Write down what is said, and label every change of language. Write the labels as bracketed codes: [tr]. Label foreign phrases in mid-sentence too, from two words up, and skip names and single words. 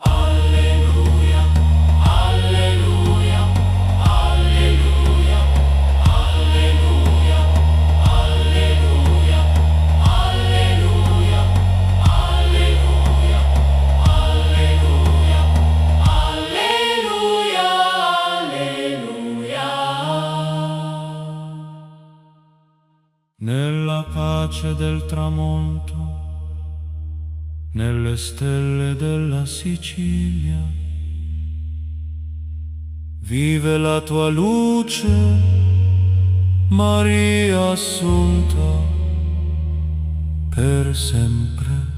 [la] Alleluia, alleluia, alleluia, alleluia, alleluia, alleluia, alleluia, alleluia, alleluia, alleluia. [it] Nella pace del tramonto, nelle stelle della Sicilia, vive la tua luce, Maria Assunta, per sempre.